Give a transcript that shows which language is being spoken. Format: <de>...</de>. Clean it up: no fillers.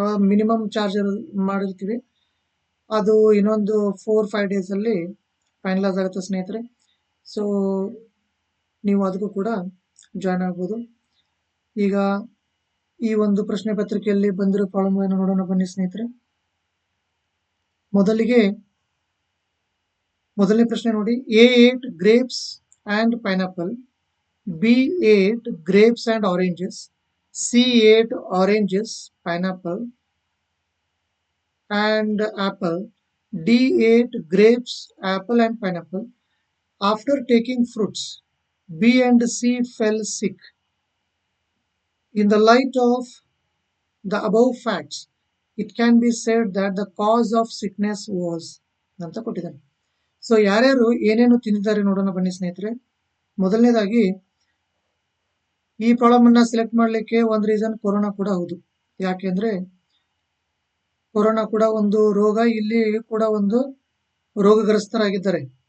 <kn>Minimum charge ಮಾಡಿರ್ತೀವಿ. ಅದು ಇನ್ನೊಂದು 4-5 ಡೇಸ್ ಅಲ್ಲಿ ಫೈನಲೈಸ್ ಆಗುತ್ತೆ ಸ್ನೇಹಿತರೆ. ಸೊ ನೀವು ಅದಕ್ಕೂ ಕೂಡ ಜಾಯ್ನ್ ಆಗ್ಬೋದು. ಈಗ ಈ ಒಂದು ಪ್ರಶ್ನೆ ಪತ್ರಿಕೆಯಲ್ಲಿ ಬಂದಿರೋ ಪ್ರಾಬ್ಲಮ್ ಅನ್ನು ನೋಡೋಣ ಬನ್ನಿ ಸ್ನೇಹಿತರೆ. ಮೊದಲನೇ ಪ್ರಶ್ನೆ ನೋಡಿ.</kn> <en>A8 grapes and pineapple, B8 grapes and oranges, C8 oranges, pineapple and apple, D8 grapes, apple and pineapple. After taking fruits, B and C fell sick. In the light of the above facts, it can be said that the cause of sickness was</en> <kn>ಅಂತ ಕೊಟ್ಟಿದ್ದಾನೆ. So ಯಾರ್ಯಾರು ಏನೇನು ತಿಂದಿದ್ದಾರೆ ನೋಡೋಣ ಬನ್ನಿ ಸ್ನೇಹಿತರೆ. ಮೊದಲನೇದಾಗಿ ಈ ಪ್ರಾಬ್ಲಮ್ ಅನ್ನ ಸೆಲೆಕ್ಟ್ ಮಾಡ್ಲಿಕ್ಕೆ ಒಂದು ರೀಸನ್ ಕೊರೋನಾ ಕೂಡ ಹೌದು. ಯಾಕೆಂದ್ರೆ ಕೊರೋನಾ ಕೂಡ ಒಂದು ರೋಗ, ಇಲ್ಲಿ ಕೂಡ ಒಂದು ರೋಗಗ್ರಸ್ತರಾಗಿದ್ದಾರೆ.</kn>